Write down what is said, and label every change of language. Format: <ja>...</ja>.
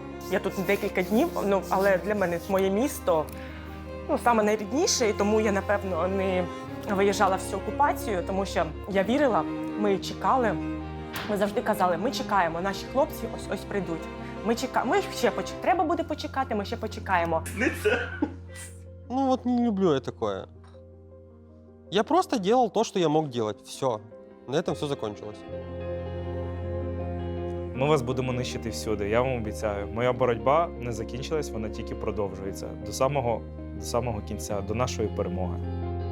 <uk>Я тут декілька днів, але для мене моє місто саме найрідніше, і тому я, напевно, не виїжджала всю окупацію, тому що я вірила, ми чекали, ми завжди казали, ми чекаємо, наші хлопці ось прийдуть. Ми чекаємо, треба буде почекати, ми ще почекаємо.</uk> <ru>Ну вот не люблю я такое. Я просто делал то, что я мог делать. Все. На этом все закончилось.</ru> <uk>Ми вас будемо нищити всюди, я вам обіцяю. Моя боротьба не закінчилась, вона тільки продовжується. До самого кінця, до нашої перемоги.</uk>